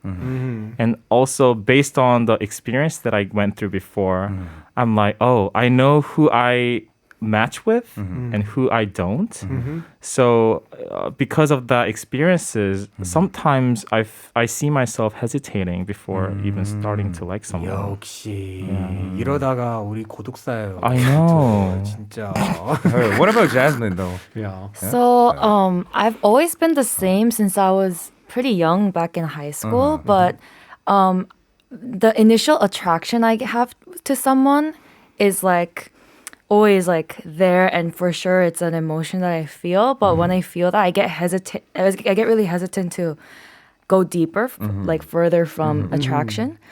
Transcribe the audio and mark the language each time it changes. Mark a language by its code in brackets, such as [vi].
[en] And also based on the experience that I went through before, I'm like, oh, I know who I match with and who I don't. So because of that experiences, sometimes I see myself hesitating before even starting to like someone. [ko] 역시 이러다가 우리 고독사예요. [en] I know. [ko] 진짜. [en] What about Jasmine though? Yeah. So I've always been the same since I was pretty young back in high school, but the initial attraction I have to someone is like always like there, and for sure it's an emotion that I feel, but when I feel that I get really hesitant to go deeper, like further from attraction.